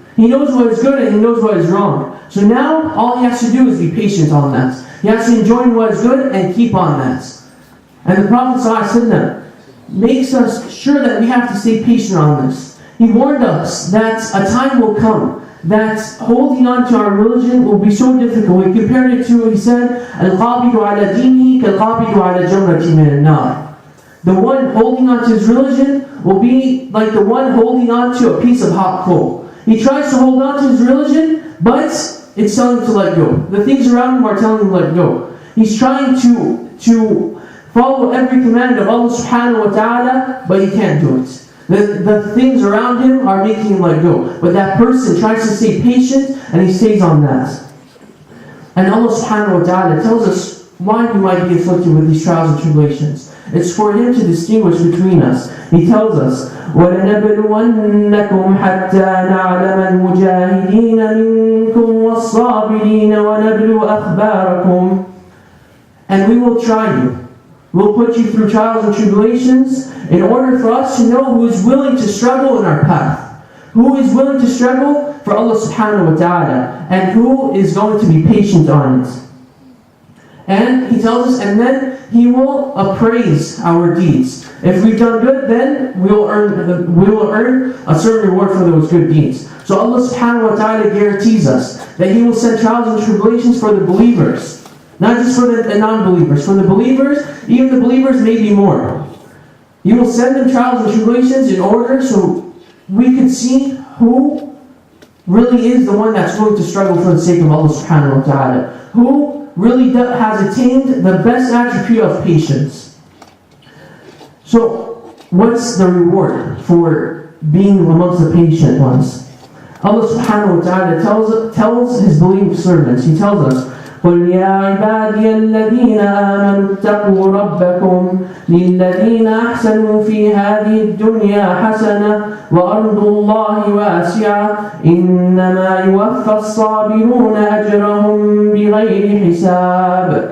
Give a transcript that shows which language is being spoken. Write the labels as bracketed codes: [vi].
[en] He knows what is good and he knows what is wrong. So now, all he has to do is be patient on that. He has to enjoy what is good and keep on that. And the Prophet ﷺ makes us sure that we have to stay patient on this. He warned us that a time will come that holding on to our religion will be so difficult. He compared it to, he said, [ar] الْقَابِدُ عَلَى دِينِهِ كَالْقَابِدُ عَلى جَمْرَةٍ مِنَ النَّارِ. [en] The one holding on to his religion will be like the one holding on to a piece of hot coal. He tries to hold on to his religion, but it's telling him to let go. The things around him are telling him to let go. He's trying to follow every command of Allah subhanahu wa ta'ala, but he can't do it. The things around him are making him let go. But that person tries to stay patient, and he stays on that. And Allah subhanahu wa ta'ala tells us why we might be afflicted with these trials and tribulations. It's for Him to distinguish between us. He tells us, [ar] وَلَنَبْلُوَنَّكُمْ حَتَّى نَعْلَمَ الْمُجَاهِدِينَ مِنْكُمْ وَالصَّابِرِينَ وَنَبْلُوَ أَخْبَارَكُمْ. [en] And we will try you. We'll put you through trials and tribulations in order for us to know who is willing to struggle in our path. Who is willing to struggle for Allah subhanahu wa ta'ala. And who is going to be patient on it. And He tells us, and then He will appraise our deeds. If we've done good, then we will earn a certain reward for those good deeds. So Allah subhanahu wa ta'ala guarantees us that He will send trials and tribulations for the believers. Not just for the non-believers. For the believers, even the believers may be more. He will send them trials and tribulations in order so we can see who really is the one that's going to struggle for the sake of Allah subhanahu wa ta'ala. Who really has attained the best attribute of patience. So, what's the reward for being amongst the patient ones? Allah subhanahu wa ta'ala tells His believing servants, He tells us, [ar] قُلْ يَا عِبَادِيَ الَّذِينَ آمَنُوا اتَّقُوا رَبَّكُمْ لِلَّذِينَ أَحْسَنُوا فِي هَذِهِ الدُّنْيَا حَسَنَةٌ وَأَرْضُ اللَّهِ وَاسِعَةٌ إِنَّمَا يُوَفَّى الصَّابِرُونَ أَجْرَهُمْ بِغَيْرِ حِسَابٍ.